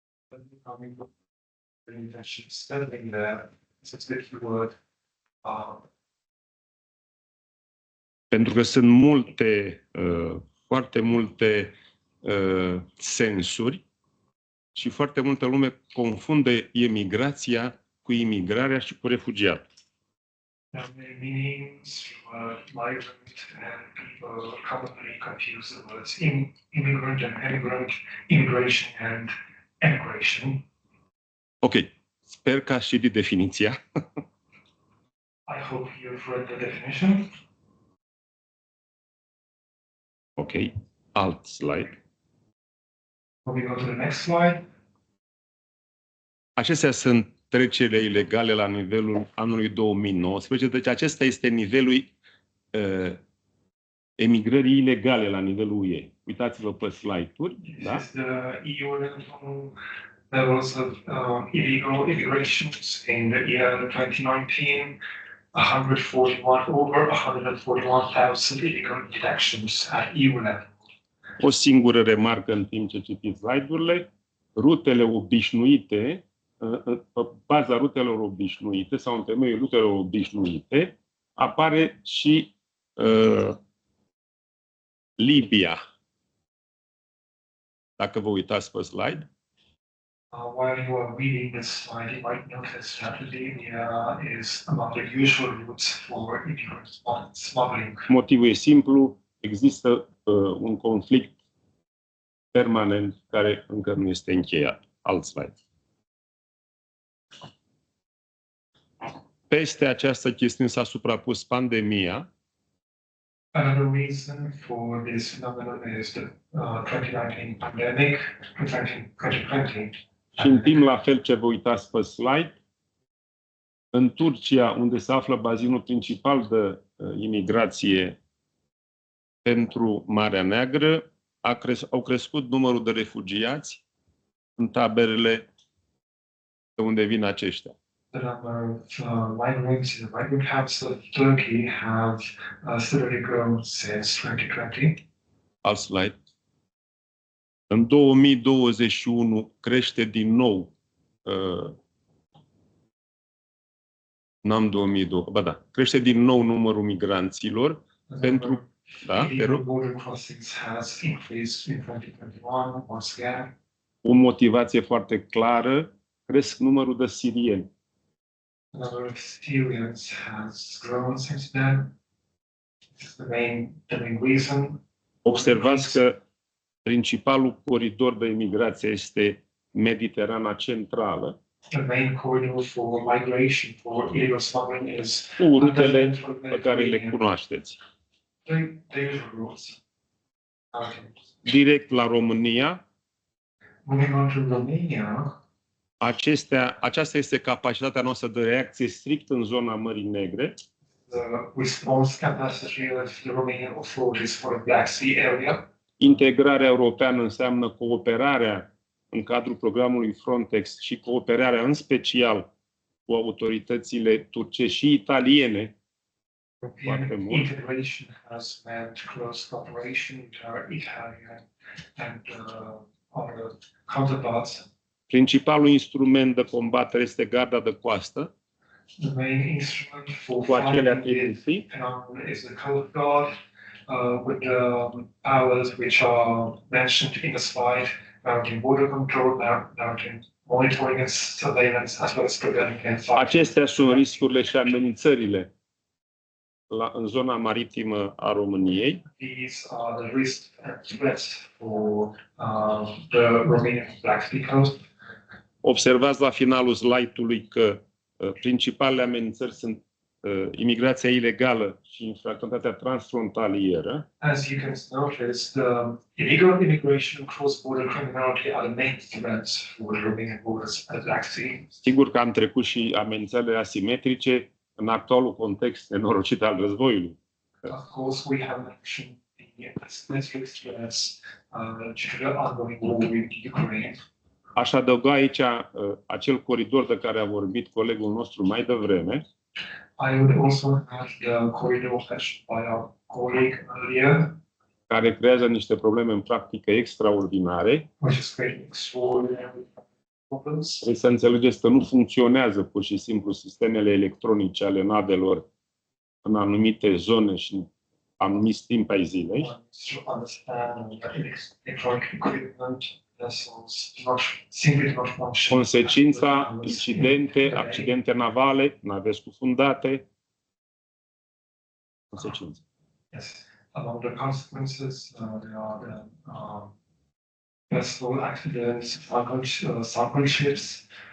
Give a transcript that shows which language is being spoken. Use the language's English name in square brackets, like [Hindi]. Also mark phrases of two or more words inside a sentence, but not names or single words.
[English] Standing there, it's a keyword. [Romanian] Pentru că sunt multe, foarte multe sensuri și foarte multă lume confundă emigrația cu imigrarea și cu refugiat. [English] There are many meanings, migrant, and people commonly confuse the words immigrant and emigrant, immigration and emigration. [Romanian] Ok, sper că ați citit definiția. [English] I hope you've read the definition. [Romanian] Ok, alt slide. [English] We go to the next slide. [Romanian] Acestea sunt trecerile ilegale la nivelul anului 2019, deci acesta este nivelul emigrării ilegale la nivelul UE. Uitați-vă pe slide-uri. Da? [English] This is the EU levels of illegal immigrations in the year 2019. 141,000 illegal detections at EU level. [Romanian] O singură remarcă în timp ce citiți slide-urile. Rutele obișnuite, pe baza rutelor obișnuite sau în temeiul rutelor obișnuite, apare și Libia. Dacă vă uitați pe slide. [English] While you are reading this slide, you might notice that Libya is among the usual routes for illegal smuggling. [Romanian] Motivul e simplu, există un conflict permanent care încă nu este încheiat. Alt slide. Peste această chestiune s-a suprapus pandemia. [English] Another reason for this phenomenon is the 2019 pandemic, 2020. [Romanian] Și în timp la fel ce vă uitați pe slide, în Turcia, unde se află bazinul principal de imigrație pentru Marea Neagră, au crescut numărul de refugiați în taberele de unde vin aceștia. [English] The number of migrants in the migrant camps of Turkey have steadily grown since 2020. [Romanian] Alt slide. În 2021 crește din nou, crește din nou numărul migranților pentru, da, [English] illegal border crossings has increased in 2021 once again. [Romanian] O motivație foarte clară, cresc numărul de sirieni. [English] The number of Syrians has grown since then. This is the main reason. [Romanian] Observați că principalul coridor de imigrație este Mediterana Centrală. [English] The main corridor for migration for illegal smuggling is [Romanian] cu rutele pe care le cunoașteți. Direct la România. [English] Moving on to Romania. [Romanian] Aceasta este capacitatea noastră de reacție strict în zona Mării Negre. [English] The response capacity of the Romanian authorities for the Black Sea area. [Romanian] Integrarea europeană înseamnă cooperarea în cadrul programului Frontex și cooperarea în special cu autoritățile turcești și italiene. [English] European integration has meant close cooperation with our Italian and our counterparts. [Romanian] Principalul instrument de combatere este garda de coastă. [English] The main instrument for [Romanian] cu acele [English] fighting this phenomenon is the Coast Guard, with the powers which are mentioned in the slide, mounting border control, mounting monitoring and surveillance, as well as preventing and fighting. [Romanian] Acestea sunt riscurile și amenințările în zona maritimă a României. [English] These are the risks and threats for the Romanian Black Sea coast. [Romanian] Observați la finalul slide-ului că principalele amenințări sunt imigrația ilegală și infracționalitatea transfrontalieră. [English] As you can notice, the illegal immigration, cross-border criminality are the main threats for the Romanian borders at the Black Sea. [Romanian] Sigur că am trecut și amenințările asimetrice în actualul context nenorocit al războiului. [English] Of course, we have mentioned the asymmetric threats due to the ongoing war in Ukraine. [Romanian] Aș adăuga aici acel coridor de care a vorbit colegul nostru mai devreme. [English] I would also add the corridor mentioned by our colleague earlier, [Romanian] care creează niște probleme în practică extraordinare. [English] which is creating extraordinary problems. [Romanian] Trebuie să înțelegeți că nu funcționează pur și simplu sistemele electronice ale navelor în anumite zone și în anumiți timp ai zilei. To understand that electronic equipment vessels simply do not function. Consecința, accidente navale, nave scufundate. Consecințe. [English] Yes, among the consequences, there are the vessel accidents, sunken ships.